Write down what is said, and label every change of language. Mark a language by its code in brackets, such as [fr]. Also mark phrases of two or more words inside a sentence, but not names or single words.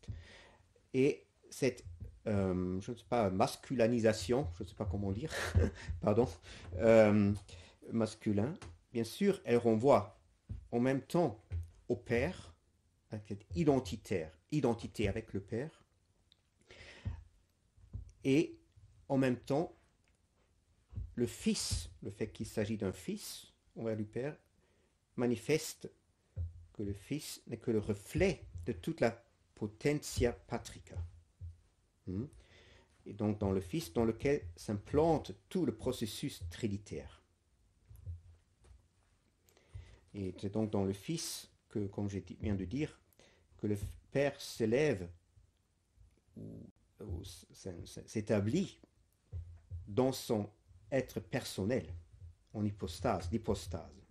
[fr] Et cette, je ne sais pas, masculanisation, je ne sais pas comment dire, pardon, masculin, bien sûr, elle renvoie en même temps au Père, avec identité avec le Père, et en même temps, le Fils, le fait qu'il s'agit d'un Fils envers le Père, manifeste que le Fils n'est que le reflet de toute la [la] potentia patrica. [fr] Et donc dans le Fils, dans lequel s'implante tout le processus trinitaire. Et c'est donc dans le Fils que, comme je viens de dire, que le Père s'élève ou s'établit dans son être personnel, en hypostase, l'hypostase.